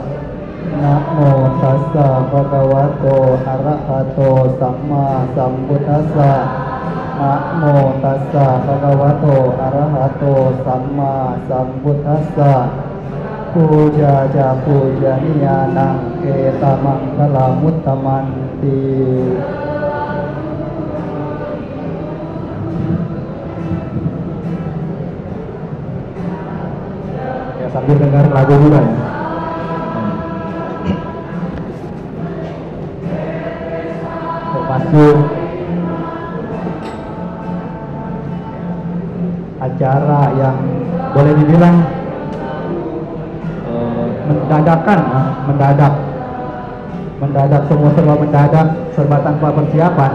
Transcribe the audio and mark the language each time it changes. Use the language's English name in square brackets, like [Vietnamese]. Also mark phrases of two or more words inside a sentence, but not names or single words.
[Pali] Namo tassa bhagavato arahato samma sambuddhassa. Namo tassa bhagavato arahato samma sambuddhassa. Puja ja pujaniyanang etamang kalamuttamanti. [Indonesian] Sambil dengar lagu juga ya. Termasuk acara yang boleh dibilang mendadak, semua serba mendadak, serba tanpa persiapan.